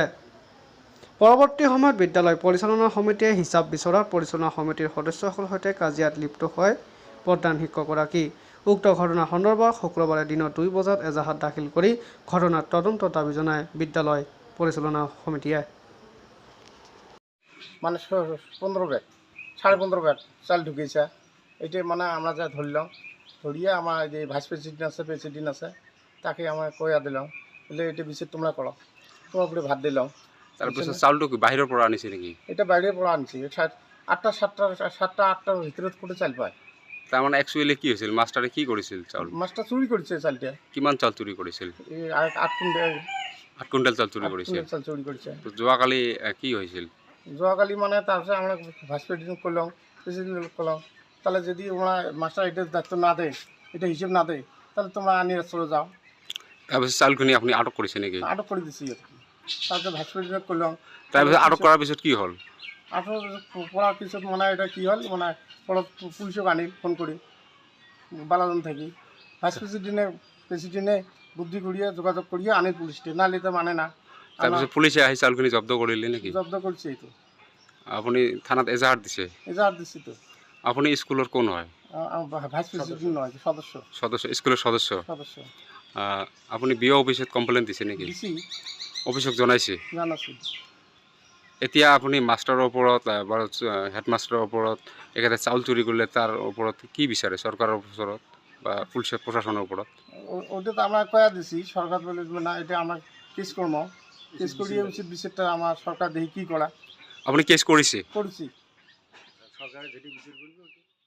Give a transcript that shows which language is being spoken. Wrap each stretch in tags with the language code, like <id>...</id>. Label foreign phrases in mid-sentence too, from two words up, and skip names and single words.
<as>পৰৱৰ্তী সময়ত বিদ্যালয় পৰিচালনা সমিতিয়ে হিচাপ বিচৰাত পৰিচালনা সমিতিৰ সদস্যসকলৰ সৈতে কাজিয়াত লিপ্ত হয় প্ৰধান শিক্ষকগৰাকী। উক্ত ঘটনা সন্দৰ্ভত শুক্ৰবাৰে দিনৰ 2 বজাত এজাহাৰ দাখিল কৰি ঘটনাৰ তদন্ত দাবী জনায় বিদ্যালয় পৰিচালনা সমিতিয়ে।</as> <bn>মানে 15 ব্যাগ 15.5 ব্যাগ চাল ঢুকিয়েছে। এটা মানে আমরা যা ধরলাম, ধরিয়ে আমার যে ভাইস প্রেসিডেন্ট আছে তাকে আমরা কয়া দিলাম, বলে এটা বিষয় তোমরা করো, তোমার উপরে ভাত দিলাম।</bn> <as>তারপর চাউলটা কি বাহিরের পৰা আনিছে নাকি?</as> <bn>এটা বাইরের পর আনছি, 7টা-8টার ভিতরে করে চাল পায়। তার মানে অ্যাকচুয়ালি কি হয়েছিল? মাস্টারে কি করেছিল? চাউল মাছটা চুরি করেছে চালটা। কিমান চাউল চুরি করেছিল? 8 কুইন্টাল 8 কুইন্টাল চাউল চুরি করেছিল। চাল চুরি করেছে। তো যোৱাকালি কি হয়েছিল? যোৱাকালি মানে তারপরে আমরা ভাইস প্রেসিডেন্ট করলাম, প্রেসিডেন্ট করলাম, তাহলে যদি ওরা মাস্টার এটা দায়িত্ব না দেয়, এটা হিসেব না দেয়, তাহলে তোমরা আনিয়ে চলে যাও। তারপর চাউলখিনি আপনি আটক করেছে নাকি? আটক করে দিচ্ছি আর কি। তারপরে ভাইস প্রেসিডেন্ট করলাম। তারপর আটক করার পিছত কি হল? আটক করার পিছত মানে এটা কি হল, মানে পুলিশক আনি ফোন করি বালাজন থাকি, ভাইস প্রেসিডেন্টে বুদ্ধি করিয়ে যোগাযোগ করিয়ে আনি পুলিশকে, নাহলে তো মানে না।</bn> <as>তারপর পুলিশে আহি চাউলখিনি জব্দ করিলে নাকি?</as> <bn>জব্দ করছে। এই তো</bn> <as>আপুনি থানাত এজাহাৰ দিছে?</as> <bn>এজাহার দিচ্ছি তো।</bn> <as>আপুনি স্কুলৰ কোন হয়?</as> <bn>ভাইস প্রেসিডেন্ট নয়, সদস্য।</bn> <as>স্কুলৰ সদস্য। আপুনি বিঅ অফিচত কমপ্লেইন দিছে নেকি?</as> <bn>দিছি,</bn> <as>অফিচক জনাইছে?</as> <bn>জানাছি।</bn> <as>এতিয়া আপুনি মাষ্টাৰৰ ওপৰত বা হেডমাষ্টাৰৰ ওপৰত একেবাৰে চাউল চুৰি কৰিলে তাৰ ওপৰত কি বিচাৰে চৰকাৰৰ ওচৰত বা পুলিচ প্ৰশাসনৰ ওপৰত?</as> <bn>ওটা তো আমরা কয়া দিছি, সরকার বলে না এটা আমরা কেস করবো, কেস করিয়ে উচিত বিচারটা আমার সরকার দেখি কি করা।</bn> <as>আপুনি কেছ কৰিছে?</as> <bn>করছি।</bn>